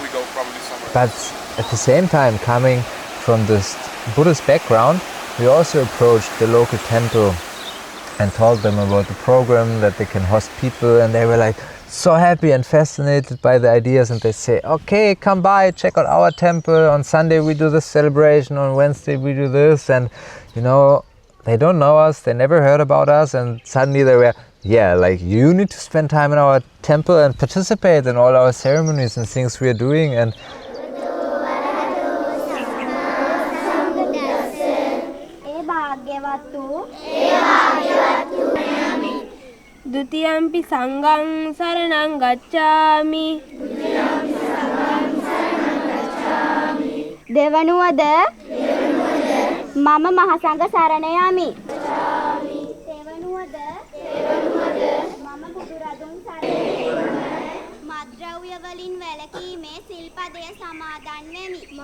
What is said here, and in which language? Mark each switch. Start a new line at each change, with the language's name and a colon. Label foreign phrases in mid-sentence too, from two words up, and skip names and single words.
English: But at the same time, coming from this Buddhist background, we also approached the local temple and told them about the program, that they can host people, and they were so happy and fascinated by the ideas, and they say, okay, come by, check out our temple. On Sunday we do this celebration, on Wednesday we do this, and they don't know us, they never heard about us, and suddenly they were, you need to spend time in our temple and participate in all our ceremonies and things we are doing. And
Pali: Dutiyampi sanghang saranang gacchami.
Sinhala: දෙවනුවද මම මහසංඝ සරණ යමි. තෙවනුවද මම බුදුරදුන් සරණ මද්ද්‍රව්‍ය වලින් වැළකීමේ සිල්පදය සමාදන් වෙමි.